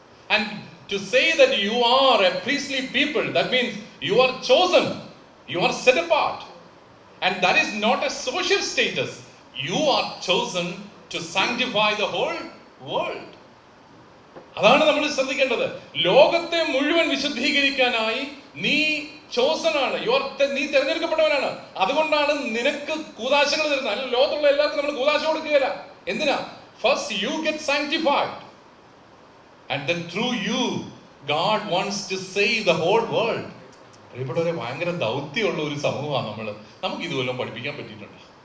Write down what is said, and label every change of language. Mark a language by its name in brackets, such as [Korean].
[English] And to say that you are a priestly people, that means you are chosen, you are set apart. And that is not a social status. You are chosen to sanctify the whole world. [Malayalam] അതാണ് നമ്മൾ ശ്രദ്ധിക്കേണ്ടത്. ലോകത്തെ മുഴുവൻ വിശുദ്ധീകരിക്കാനായി നീ chosen ആണ്. നീ തിരഞ്ഞെടുക്കപ്പെട്ടവനാണ്. അതുകൊണ്ടാണ് നിനക്ക് കൂദാശകൾ തരുന്നത്. അല്ല, ലോകത്തുള്ള എല്ലാവർക്കും നമ്മൾ കൂദാശ കൊടുക്കുകയില്ല. എന്തിനാ? [English] First you get sanctified, and then through you God wants to save the whole world. [Malayalam] പ്രിയപ്പെട്ടവരെ, ഭയങ്കര ദൗത്യമുള്ള ഒരു സമൂഹമാണ് നമ്മൾ. നമുക്ക് ഇതുവല്ലോ പഠിപ്പിക്കാൻ പറ്റിയിട്ടുണ്ട്.